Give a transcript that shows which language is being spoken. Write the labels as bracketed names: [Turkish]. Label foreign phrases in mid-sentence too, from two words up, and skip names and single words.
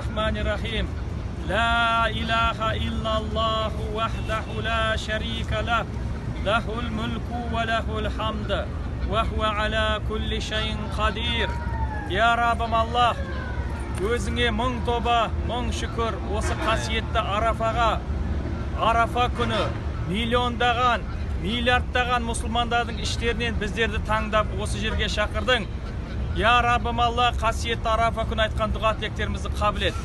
[Arabic] بسم الله الرحمن الرحيم. لا إله إلا الله وحده لا شريك له. له الملك وله الحمد وهو على كل شيء قدير. [Kazakh] Я Раббым Аллах, өзіңе мың тоба, мың şükür осы қасиетті Арафа күні миллиондаған, миллиардтаған мұсылмандардың іштерінен біздерді таңдап осы жерге шақырдың. Я Раббым Аллах, қасиетті Арафа күні айтқан дұға тілектерімізді қабыл ет.